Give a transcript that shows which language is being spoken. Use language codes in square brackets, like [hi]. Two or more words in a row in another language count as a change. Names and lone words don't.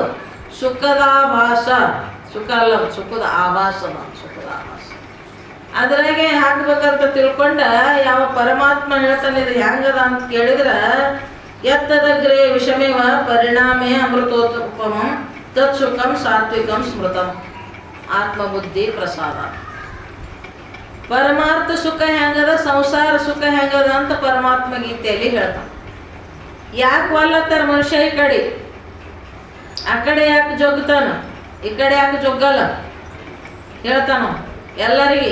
[kn] ಸುಖದ ಆಭಾಸ, ಸುಖ ಅಲ್ಲ, ಸುಖದ ಆಭಾಸ. ಸುಖದ ಆಭಾಸ ಅದ್ರಾಗೆ ಹಾಕ್ಬೇಕಂತ ತಿಳ್ಕೊಂಡ ಯಾವ ಪರಮಾತ್ಮ ಹೇಳ್ತಾನೆ ಇದು ಹೆಂಗದ ಅಂತ ಕೇಳಿದ್ರೆ [sa] ಎತ್ತದಗ್ರೆ ವಿಷಮೇವ ಪರಿಣಾಮೇ ಅಮೃತೋತ್ಪಮಂ ತತ್ ಸುಖಂ ಸಾತ್ವಿಕಂ ಸ್ಮೃತಂ ಆತ್ಮಬುದ್ಧಿ ಪ್ರಸಾದ. [kn] ಪರಮಾರ್ಥ ಸುಖ ಹೆಂಗದ, ಸಂಸಾರ ಸುಖ ಹೆಂಗದ ಅಂತ ಪರಮಾತ್ಮ ಗೀತೆಯಲ್ಲಿ ಹೇಳ್ತಾನೆ. ಯಾಕೆ ಒಲ್ಲತ್ತಾರ ಮನುಷ್ಯ ಈ ಕಡೆ, ಆ ಕಡೆ ಯಾಕೆ ಜೊಗ್ತಾನ, ಈ ಕಡೆ ಯಾಕೆ ಜೊಗ್ಗಲ್ಲ ಹೇಳ್ತಾನ ಎಲ್ಲರಿಗೆ.